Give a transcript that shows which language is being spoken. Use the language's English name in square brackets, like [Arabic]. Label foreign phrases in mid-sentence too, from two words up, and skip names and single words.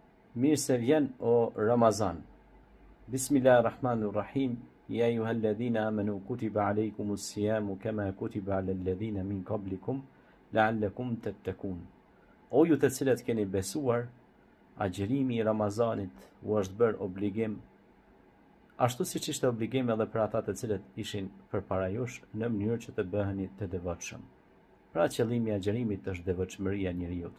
[Albanian] Mirë se vjen o Ramazan. [Arabic] بسم الله الرحمن الرحيم. يا أيها الذين آمنوا كتب عليكم الصيام كما كتب على الذين من قبلكم لعلكم تتقون. [Albanian] O ju të cilët keni besuar, agjerimi i Ramazanit u është bërë obligim, ashtu siç ishte obligim edhe për ata të cilët ishin përpara jush, në mënyrë që të bëheni të devotshëm. Pra qëllimi i agjerimit është devotshmëria e njeriut.